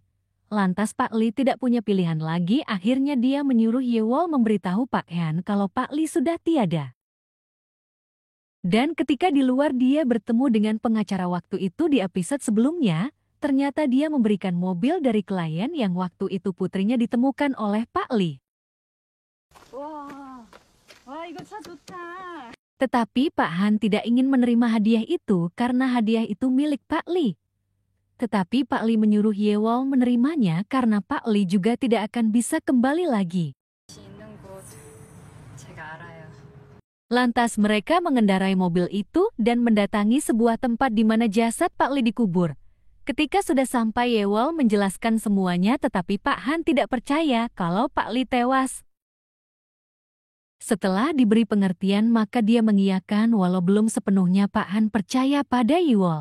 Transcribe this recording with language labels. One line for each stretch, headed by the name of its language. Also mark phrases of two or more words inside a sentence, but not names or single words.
Indonesian: Lantas Pak Li tidak punya pilihan lagi, akhirnya dia menyuruh Yiwol memberitahu Pak Han kalau Pak Li sudah tiada. Dan ketika di luar dia bertemu dengan pengacara waktu itu di episode sebelumnya, ternyata dia memberikan mobil dari klien yang waktu itu putrinya ditemukan oleh Pak Li.
Korean: 와 이거 차 좋다.
Indonesian: Tetapi Pak Han tidak ingin menerima hadiah itu karena hadiah itu milik Pak Li. tetapi Pak Li menyuruh Yewol menerimanya karena Pak Li juga tidak akan bisa kembali lagi.
Korean: 있는 곳 제가 알아요.
Indonesian: Lantas mereka mengendarai mobil itu dan mendatangi sebuah tempat di mana jasad Pak Li dikubur. Ketika sudah sampai, Yewol menjelaskan semuanya, tetapi Pak Han tidak percaya kalau Pak Li tewas. Setelah diberi pengertian, maka dia mengiyakan walau belum sepenuhnya Pak Han percaya pada Yewol.